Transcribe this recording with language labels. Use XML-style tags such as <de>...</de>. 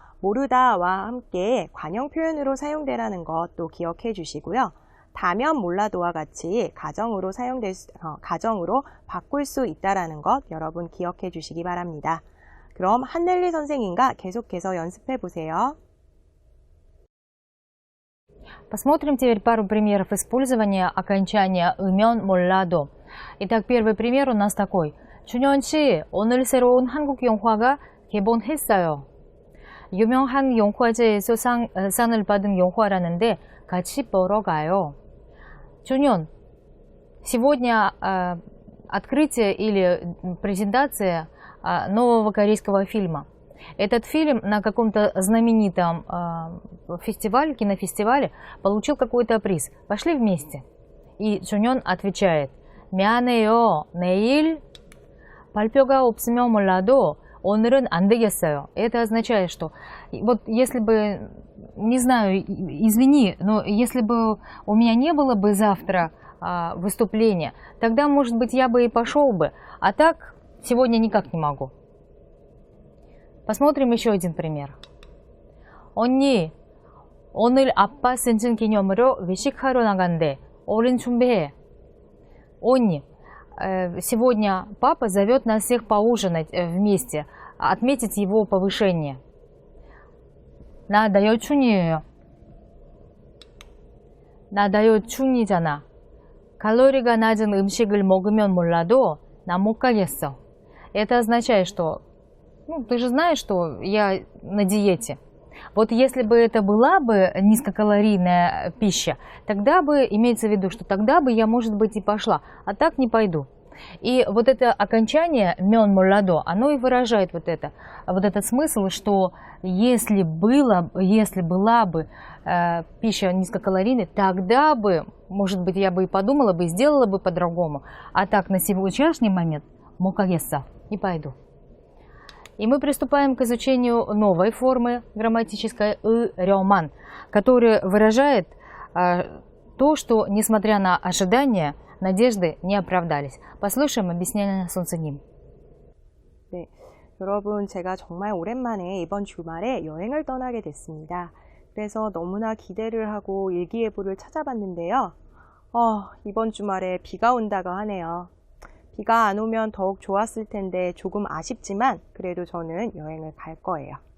<ko>모르다와 함께 관용 표현으로 사용되라는 것도 기억해 주시고요. 다면 몰라도와 같이 가정으로 가정으로 바꿀 수 있다라는 것 여러분 기억해 주시기 바랍니다. 그럼 한넬리 선생님과 계속해서 연습해 보세요.</ko> <ru>Посмотрим теперь пару примеров использования окончания 으면 몰라도. Итак, первый пример у нас такой.</ru> <ko>준현 씨, 오늘 새로운 한국 영화가 개봉했어요. 유명한 영화제에서 상을 받은 영화라는데 같이 보러 가요.</ko> <ru>준현, сегодня открытие или презентация нового корейского фильма. Этот фильм на каком-то знаменитом фестивале, кинофестивале получил какой-то приз. Пошли вместе. И Джуньон отвечает,</ru> <ko>미안해요. 내일 발표가 없으면 몰라도 오늘은 안 되겠어요.</ko> <ru>Это означает, что вот если бы, не знаю, извини, но если бы у меня не было бы завтра выступления, тогда, может быть, я бы и пошел бы, а так сегодня никак не могу. Посмотрим еще один пример.</ru> <ko>언니, 오늘 아빠 생신 기념으로 외식하러 나간대. 얼른 준비해.</ko> <ru>언니, сегодня папа зовет нас всех поужинать вместе, отметить его повышение.</ru> <ko>나 다이어트 중이잖아. 칼로리가 낮은 음식을 먹으면 몰라도 나 못 가겠어.</ko> <ru>Это означает, что ты же знаешь, что я на диете. Вот если бы это была бы низкокалорийная пища, тогда бы, имеется в виду, что тогда бы я, может быть, и пошла, а так не пойду. И вот это окончание «мен молодо», оно и выражает вот этот смысл, что если была бы пища низкокалорийной, тогда бы, может быть, я бы и подумала бы, и сделала бы по-другому. А так, на сегодняшний момент «мукагеса» не пойду. И мы приступаем к изучению новой формы грамматической «ырёман», которая выражает то, что, несмотря на ожидания, надежды не оправдались. послушаем объяснение 선생님.</ru> <ko>네, 여러분 제가 정말 오랜만에 이번 주말에 여행을 떠나게 됐습니다. 그래서 너무나 기대를 하고 일기예보를 찾아봤는데요. 이번 주말에 비가 온다고 하네요. 비가 안 오면 더욱 좋았을 텐데 조금 아쉽지만 그래도 저는 여행을 갈 거예요.</ko>